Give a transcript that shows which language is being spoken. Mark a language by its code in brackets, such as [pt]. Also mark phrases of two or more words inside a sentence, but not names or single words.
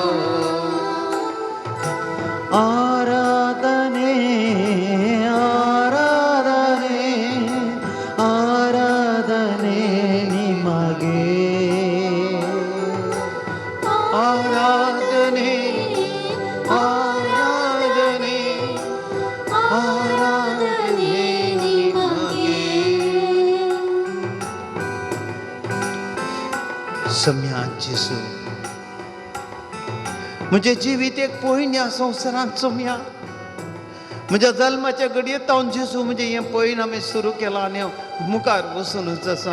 [kn] ಆರಾಧನೆ ಆರಾಧನೆ ಆರಾಧನೆ ನಿಮಗೆ. ಆರಾಧನೆ ಆರಾಧನೆ ಆರಾಧನೆ ನಿಮಗೆ. [kok] सौम्या जेजू म्हजें जिवीत एक पयलीं ह्या संवसारांत. सौम्या म्हज्या जल्माच्या घडयेंत हांव जेजू म्हणजे हें पयलीं हांवें सुरू केलां आनी हांव मुखार वचूनच आसा.